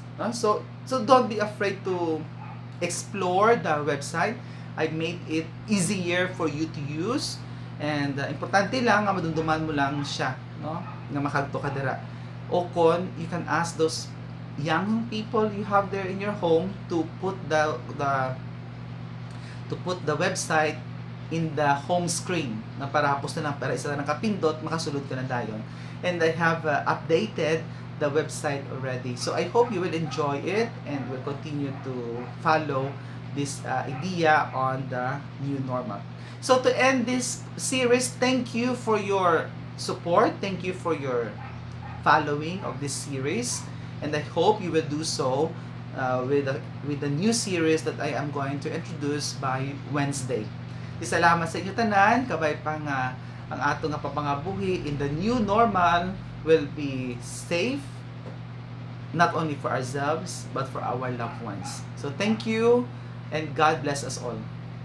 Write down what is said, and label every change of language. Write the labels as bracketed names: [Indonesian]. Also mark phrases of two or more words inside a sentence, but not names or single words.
[English] So don't be afraid to explore the website. I made it easier for you to use, and [Hiligaynon] importante lang nga madumduman mo lang siya, no? Nga makadto ka dira. O kon [English] you can ask those young people you have there in your home to put the website in the home screen, [Hiligaynon] na para hapos na lang, para isa na nakapindot, makasulod ka na dayon. [English] And I have updated the website already. So I hope you will enjoy it and will continue to follow this idea on the new normal. So to end this series, thank you for your support. Thank you for your following of this series. And I hope you will do so with the new series that I am going to introduce by Wednesday. [Hiligaynon] Salamat sa inyo tanan, kabay pa nga ang ato nga papangabuhi [English] in the new normal will be safe, not only for ourselves but for our loved ones. So thank you, and God bless us all.